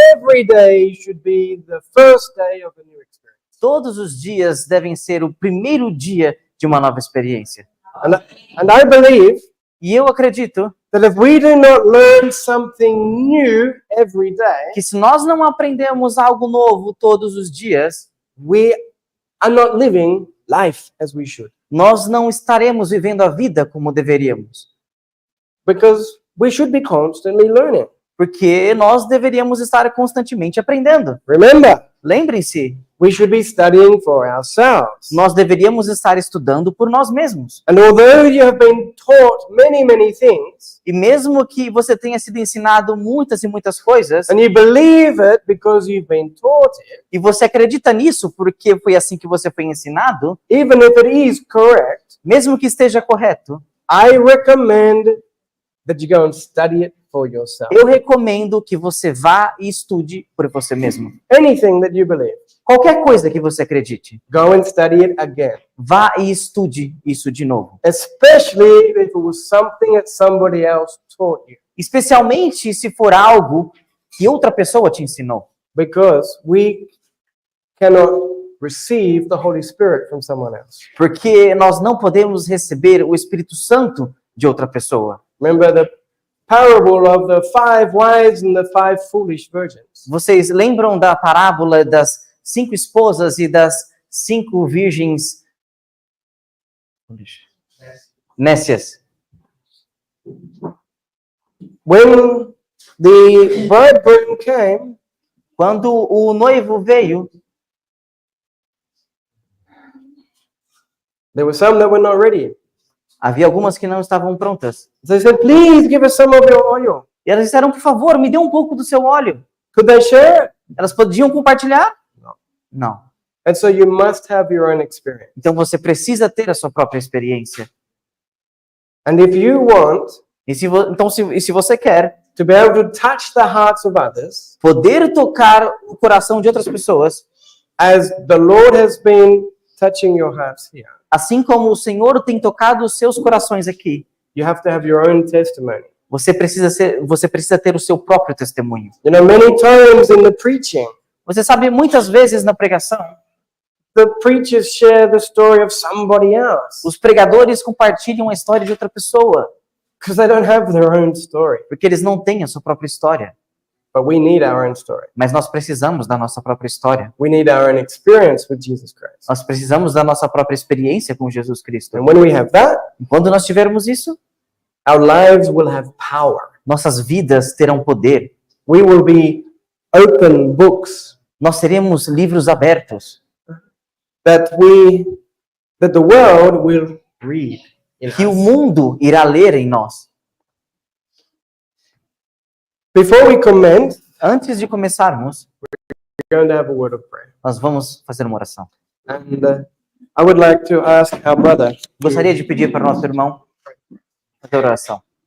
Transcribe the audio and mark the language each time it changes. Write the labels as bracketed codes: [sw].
[en] every day should be the first day of a new experience. [pt] Todos os dias devem ser o primeiro dia de uma nova experiência. [en] And I believe [pt] E eu acredito [en] that if we do not learn something new every day, [pt] que se nós não aprendemos algo novo todos os dias, [en] we are not living life as we should. [pt] nós não estaremos vivendo a vida como deveríamos. [en] Because we should be constantly learning. [pt] Porque nós deveríamos estar constantemente aprendendo. [en] Remember, [pt] Lembrem-se, [en] we should be studying for ourselves. [pt] nós deveríamos estar estudando por nós mesmos. [en] And although you have been taught many things, [pt] E mesmo que você tenha sido ensinado muitas e muitas coisas, [en] and you believe it because you've been taught it, [pt] e você acredita nisso porque foi assim que você foi ensinado, [en] even if it is correct, [pt] mesmo que esteja correto, [en] I recommend that you go and study it for yourself. [pt] eu recomendo que você vá e estude por você mesmo. [en] Anything that you believe, [pt] Qualquer coisa que você acredite, [en] go and study it again. [pt] vá e estude isso de novo. [en] Especially if it was something that somebody else taught you. [pt] Especialmente se for algo que outra pessoa te ensinou. [en] Because we cannot receive the Holy Spirit from someone else. [pt] Porque nós não podemos receber o Espírito Santo de outra pessoa. [en] Remember the parable of the 5 wise and the 5 foolish virgins. [pt] Vocês lembram da parábola das 5 esposas e das 5 virgens nécias? [en] When the bridegroom came, [pt] Quando o noivo veio, [en] there were some that were not ready. [pt] havia algumas que não estavam prontas. [en] So they said, please give us some of your oil. [pt] E elas disseram, por favor, me dê um pouco do seu óleo. [en] Could they share it? [pt] Elas podiam compartilhar? Não. [en] And so you must have your own experience. [pt] Então você precisa ter a sua própria experiência. [en] And if you want [pt] E se você quer [en] to be able to touch the hearts of others, [pt] poder tocar o coração de outras pessoas, [en] as the Lord has been touching your hearts here, [pt] assim como o Senhor tem tocado os seus corações aqui, [en] you have to have your own testimony. [pt] você precisa ter o seu próprio testemunho. [en] You know, many times in the preaching, [pt] Você sabe, muitas vezes na pregação, [en] the preachers share the story of somebody else [pt] os pregadores compartilham a história de outra pessoa, [en] because they don't have their own story. [pt] porque eles não têm a sua própria história. [en] But we need our own story. [pt] Mas nós precisamos da nossa própria história. [en] We need our own experience with Jesus Christ. [pt] Nós precisamos da nossa própria experiência com Jesus Cristo. [en] And when we have that, [pt] E quando nós tivermos isso, [en] our lives will have power. [pt] nossas vidas terão poder. [en] We will be open books [pt] Nós teremos livros abertos [en] that the world will read in [pt] que o [en] us. [pt] mundo irá ler em nós. [en] Before we commence, [pt] Antes de começarmos, [en] we're going to have a word of prayer. [pt] nós vamos fazer uma oração. [en] And I would like to ask our brother. [pt] Gostaria de pedir para o nosso irmão fazer a oração.